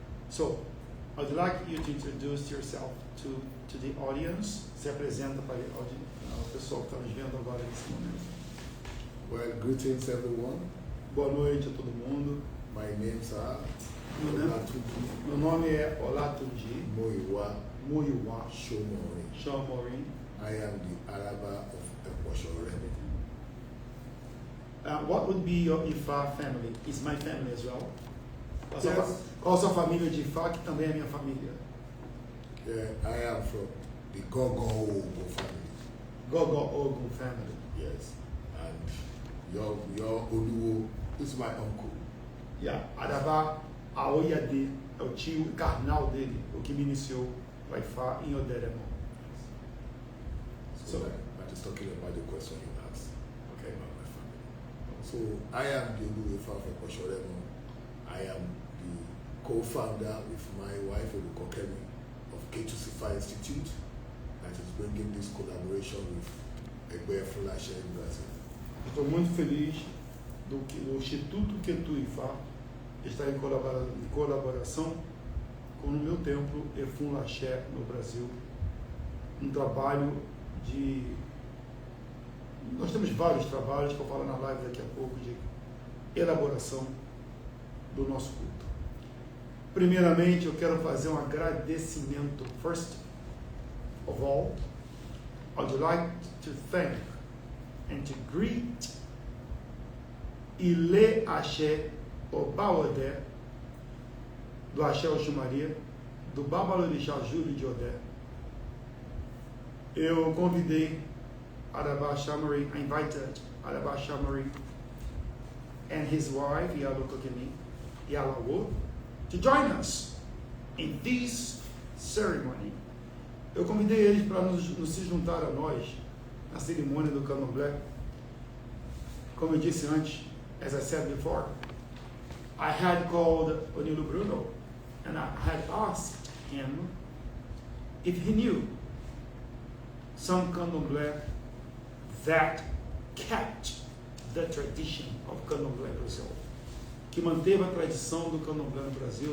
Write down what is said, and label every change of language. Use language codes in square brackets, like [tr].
[en] So, I'd like you to introduce yourself to the audience. [pt] Se apresenta para o pessoal que está nos vendo agora nesse momento. [en] Well, greetings everyone. [pt] Boa noite a todo mundo. [en] My names are [pt] Meu nome é Olatunji Muyiwa Shomorin. [en] I am the Araba of Ekwoshoremi. What would be your Ifá family? Is my family as well? [pt] Qual a sua família de Ifá, que também é minha família? [en] I am from the Gogo Ogun family. Gogo Ogun family. Yes. And your Oluwo is my uncle. [pt] Arabá Aoyade é o tio carnal dele, o que me iniciou o Ifá em Oderemon. [en] So I'm just talking about the question you asked. Okay, about my family. So I am the Oluwo Ifá of Ekwoshoremi. I am the co-founder with my wife Olukokemi of K2C5 Institute that is bringing this collaboration with Egbe Efun Laché in Brazil. [pt] Estou muito feliz do que o Instituto Ketu Ifá está em colaboração com o meu templo Efun Laché no Brasil. Um trabalho de... Nós temos vários trabalhos que eu falo na live daqui a pouco de elaboração do nosso culto. Primeiramente, eu quero fazer um agradecimento. [en] First of all, I would like to thank and to greet Ile Axé Obaodé, do Axé Oxumaria, do Babalorixá Júlio de Odé. [pt] Eu convidei Arabá Chamari, [en] I invited Arabá Chamari and his wife, Yalo Kokemi, Yalawo, to join us in this ceremony. [pt] Eu convidei eles para nos se juntar a nós na cerimônia do Candomblé. Como eu disse antes, [en] as I said before, I had called Onilo Bruno and I had asked him if he knew some Candomblé that kept the tradition of Candomblé Brazil, [pt] que manteve a tradição do Candomblé no Brasil.